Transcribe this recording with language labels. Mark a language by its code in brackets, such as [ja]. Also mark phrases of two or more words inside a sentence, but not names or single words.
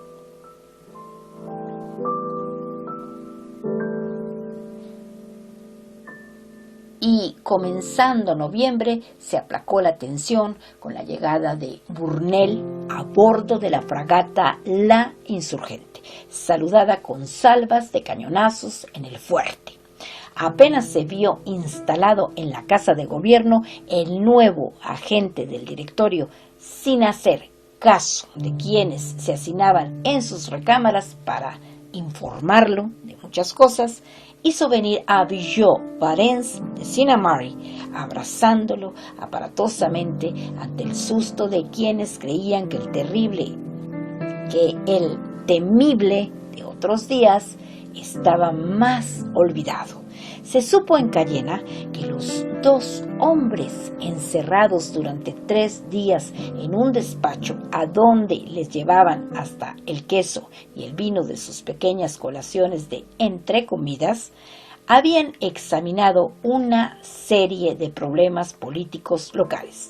[es] Y comenzando noviembre se aplacó la tensión con la llegada de Burnell a bordo de la fragata La Insurgente, saludada con salvas de cañonazos en el fuerte. Apenas se vio instalado en la casa de gobierno el nuevo agente del directorio, sin hacer caso de quienes se hacinaban en sus recámaras para informarlo de muchas cosas, hizo venir a Billaud Varens de Sinnamary, abrazándolo aparatosamente ante el susto de quienes creían que el temible de otros días estaba más olvidado. Se supo en Cayena que los dos hombres encerrados durante 3 días en un despacho a donde les llevaban hasta el queso y el vino de sus pequeñas colaciones de entrecomidas, habían examinado una serie de problemas políticos locales.